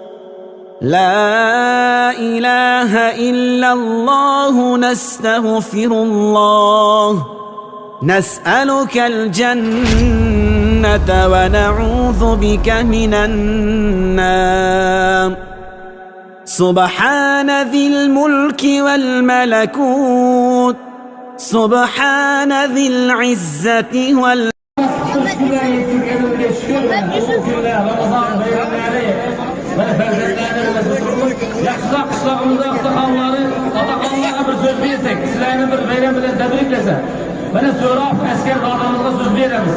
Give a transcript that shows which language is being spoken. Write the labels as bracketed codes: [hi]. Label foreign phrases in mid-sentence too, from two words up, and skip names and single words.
[ar] لا إله إلا الله، نستغفر الله، نسألك الجنة ونعوذ بك من النار. سبحان ذي الملك والملكوت، سبحان ذي العزة [uz] Yaxshiroq qishlog'imizda oqsoqollari, otaxonlarga bir so'z bersak, sizlarni bir bayram bilan tabriklasa, mana so'roq askar odamimizga so'z beramiz.